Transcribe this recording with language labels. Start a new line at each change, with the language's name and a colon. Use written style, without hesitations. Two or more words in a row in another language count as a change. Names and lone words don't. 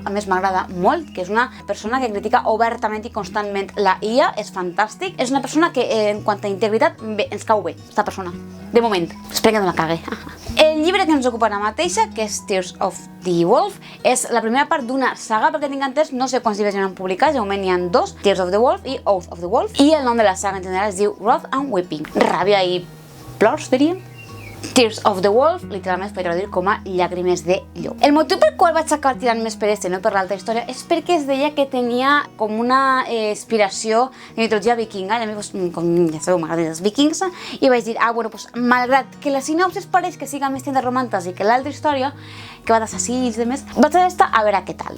Catalan: A més, m'agrada molt, que és una persona que critica obertament i constantment la IA, és fantàstic. És una persona que, en quant a integritat, bé, ens cau bé, esta persona. De moment. Espero que no la cague. El llibre que ens ocupa ara mateixa, que és Tears of the Wolf, és la primera part d'una saga, perquè tinc entès, no sé quants llibres hi han publicats, de moment n'hi ha dos, Tears of the Wolf i Oath of the Wolf, i el nom de la saga en general es diu Wrath and Weeping, ràbia i plors, diríem. Tears of the Wolf, literalment es pot traduir com a llàgrimes de llop. El motiu per qual vaig acabar tirant més per este, no per l'altra història, és perquè es deia que tenia com una inspiració de mitologia vikinga, i a mi, com ja sabeu, m'agraden els vikings, i vaig dir, bueno, malgrat que la sinopsis pareix que siga més tenda romàntica que l'altra història, que va d'assassins i demés, vaig a veure què tal.